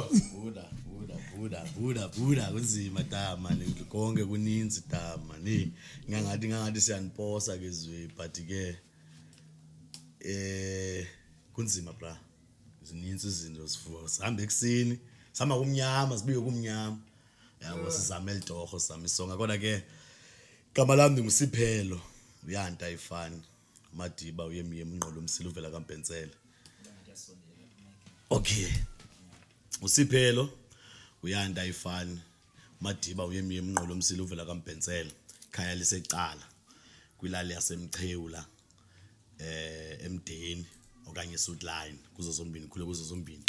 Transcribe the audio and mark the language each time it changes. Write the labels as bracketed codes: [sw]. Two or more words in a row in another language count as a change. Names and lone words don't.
[xh] buda kunzima tama konke kuninzi tama ngangathi siyaniposa ke zwe but ke kunzima bra zininzi izinto sihambe ekseni sihamba kumnyama sibuye kumnyama yabo sizame lidorho sami isonga kodwa ke igama lami nguSiphelo uyanta ifani Madiba uyemiye emnqolo umsila uvela kaMpensela. Okay uSiphelo uyanta ifani Madiba uyemiye emnqolo umsila uvela kaMpensela khaya lisecala kwilali yasemChewu la eMdeni okanye Suitline kuzo zombini khule kuzo zombini.